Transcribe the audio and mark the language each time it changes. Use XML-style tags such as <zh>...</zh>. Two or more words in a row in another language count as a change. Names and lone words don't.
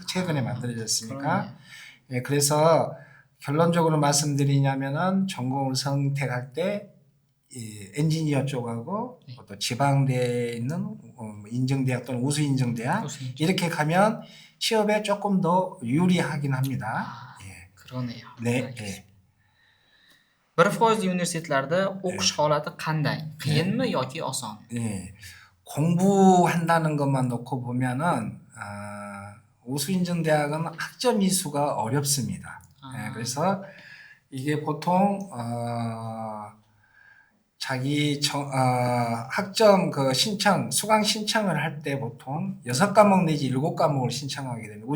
<ko>최근에 만들어졌으니까. 그래서 결론적으로 말씀드리냐면은 전공을 선택할 때 엔지니어 쪽하고 또 지방대에 있는 인정대학 또는 우수 인정대학 이렇게 가면 취업에 조금 더 유리하긴 합니다. 그러네요. 네.</ko> <uz>1% universitetlarda o'qish holati qanday? Qiyinmi yoki oson?</uz> <ko>공부한다는 것만 놓고 보면은 우수인정대학은 학점 이수가 어렵습니다. 그래서 이게 보통 자기 학점 그 수강 신청을 할 때 보통 6과목 내지 7과목을 신청하게 됩니다.</ko>